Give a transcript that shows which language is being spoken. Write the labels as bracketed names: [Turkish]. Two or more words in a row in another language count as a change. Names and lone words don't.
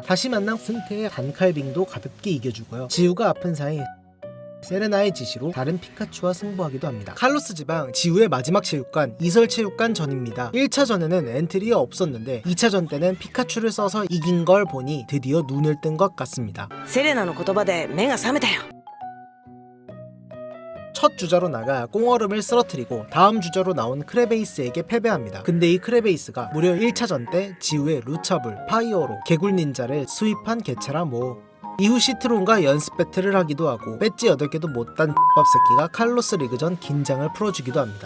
[Korean] 다시 만난 승태의 단칼빙도 가볍게 이겨주고요. 지우가 아픈 사이 세레나의 지시로 다른 피카츄와 승부하기도 합니다. 칼로스 지방 지우의 마지막 체육관 이설 체육관 전입니다. 1차전에는 엔트리가 없었는데 2차전 때는 피카츄를 써서 이긴 걸 보니 드디어 눈을 뜬 것 같습니다. [Japanese] セレナの言葉で目が覚めたよ [Korean] 첫 주자로 나가 꽁얼음을 쓰러뜨리고 다음 주자로 나온 크레베이스에게 패배합니다. 근데 이 크레베이스가 무려 1차전 때 지우의 루차블, 파이어로, 개굴 닌자를 수입한 개체라 뭐. 이후 시트론과 연습 배틀을 하기도 하고 배지 8개도 못단 X밥 새끼가 칼로스 리그전 긴장을 풀어주기도 합니다.